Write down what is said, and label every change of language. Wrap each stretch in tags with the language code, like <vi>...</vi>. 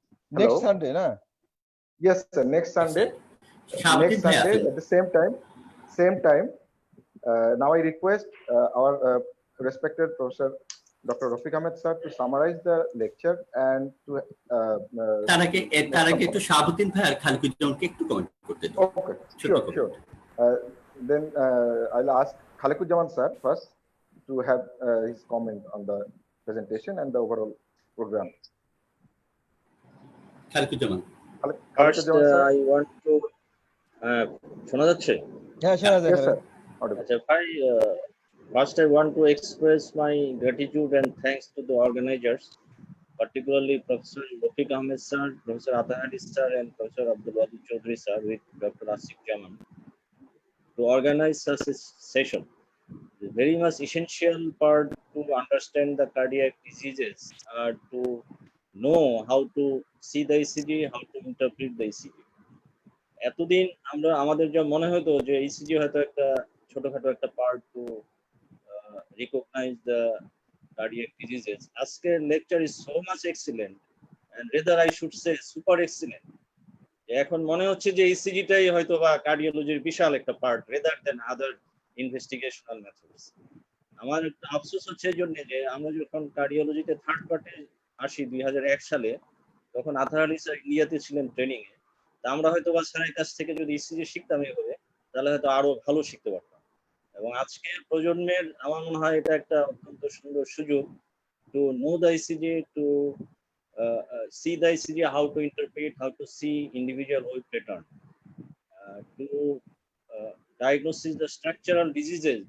<en>next Sunday, na? Yes, sir. Next Sunday. Next Sunday at the same time. Now I request our respected Professor Dr. Rafiq Ahmed sir to summarize the lecture and to</en> <bn>তার আগে একটু শাহাবুদ্দিন ভাই আর খালিকুজ্জামানকে একটু comment করতে দিন।</bn> <en>Okay, sure. Then I'll ask Khalikujaman sir first to have his comment on the presentation and the overall program. Khaliquzzaman. First, I want to</en> <bn>শোনা যাচ্ছে? হ্যাঁ, শোনা যাচ্ছে।</bn> <en>Yes, sir.</en> <bn>আচ্ছা ভাই,</bn> <en>first I want to express my gratitude and thanks to the organizers, particularly Professor Rafiq Ahmed sir, Professor Atahari sir, and Professor Abdul Wadud Choudhury sir with Dr. Asif Jaman to organize such a session. It's very much essential part to understand the cardiac diseases, to know how to see the ECG, how to interpret the ECG.</en> <bn>এতদিন আমাদের যা মনে হতো যে ECG হয়তো একটা ছোটখাটো একটা part two recognise the cardiac diseases. আজকের</bn> <en>Lecture is so much excellent and rather I should say super excellent.</en> <bn>এখন মনে হচ্ছে যে ইসিজিটাই হয়তো বা কার্ডিওলজির বিশাল একটা পার্ট</bn> <en>Rather then other investigational methods.</en> <bn>আমার একটা আফসোস হচ্ছে এই জন্য যে আমরা যখন কার্ডিওলজিতে থার্ড পার্টে আসি 2001 সালে, তখন আতার আলী স্যার ইন্ডিয়াতে ছিলেন ট্রেনিং এ। আমরা হয়তো বা স্যারের কাছ থেকে যদি ইসিজি শিখতাম এভাবে, তাহলে হয়তো আরো ভালো শিখতে পারতাম। এবং আজকের প্রজন্মের আমার মনে হয় এটা একটা অত্যন্ত সুন্দর সুযোগ</bn> <en>To know the ECG, to see the ECG, how to interpret, how to see individual wave pattern, to diagnose the structural diseases.</en>